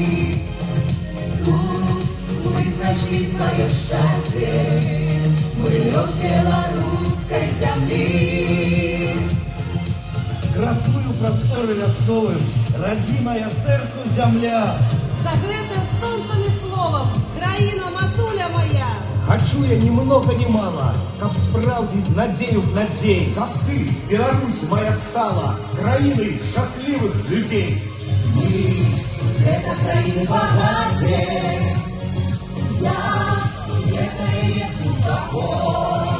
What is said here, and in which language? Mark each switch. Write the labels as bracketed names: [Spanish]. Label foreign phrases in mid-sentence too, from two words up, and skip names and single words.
[Belarusian] Тут мы знайшлі сваё шчасце, мы лёс беларускай зямлі. Красую прасторы вясновым, радзімая сэрцу зямля. [Russian] Согретая солнцем и словом, [Belarusian] краина матуля моя. [Russian] Хочу я ни много ни мало, [Belarusian] каб спраўдзіць надзею з надзей. Каб ты, Беларусь моя, стала краінай шчаслівых людзей. Мы — гэта краіны багацце, я — гэта яе супакой.